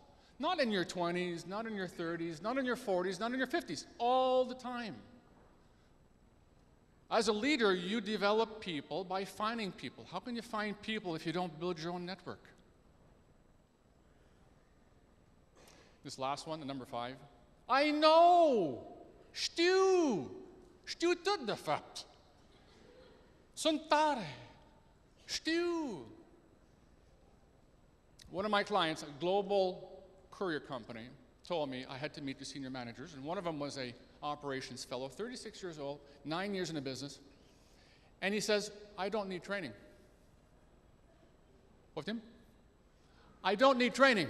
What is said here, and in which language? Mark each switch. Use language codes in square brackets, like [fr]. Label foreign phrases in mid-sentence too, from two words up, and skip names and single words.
[en] Not in your 20s, not in your 30s, not in your 40s, not in your 50s, all the time. As a leader, you develop people by finding people. How can you find people if you don't build your own network? This last one, the number 5. I know! [ro] Știu! Știu tot de fapt! Sunt tare! Știu! [en] One of my clients, a global courier company, told me I had to meet the senior managers, and one of them was a operations fellow, 36 years old, 9 years in the business, and he says, I don't need training. Poftim? I don't need training.